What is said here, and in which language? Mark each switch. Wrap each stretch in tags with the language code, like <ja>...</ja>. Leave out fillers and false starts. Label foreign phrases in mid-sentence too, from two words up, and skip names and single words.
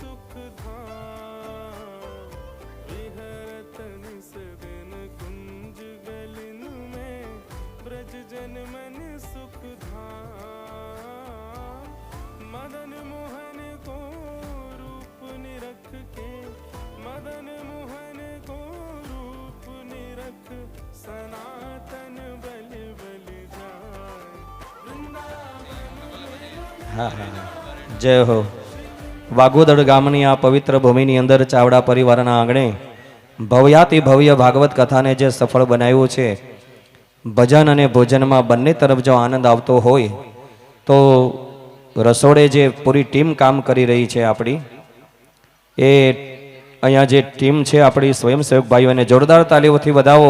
<hi>सुख धाम विहरत निस दिन कुंज गलिन में ब्रज जन मन सुख धाम मदन मोहन को रूप निरख के मदन मोहन को रूप निरख सनातन बलि बलि जाय</hi> <gu>હા હા જય હો. વાગોદડ ગામની આ પવિત્ર ભૂમિની અંદર ચાવડા પરિવારના આંગણે ભવ્યાતિ ભવ્ય ભાગવત કથાને જે સફળ બનાવ્યું છે, ભજન અને ભોજનમાં બંને તરફ જો આનંદ આવતો હોય તો રસોડે જે પૂરી ટીમ કામ કરી રહી છે આપણી, એ અહીંયા જે ટીમ છે આપણી સ્વયંસેવક ભાઈઓને જોરદાર તાલીઓથી વધાવો.</gu>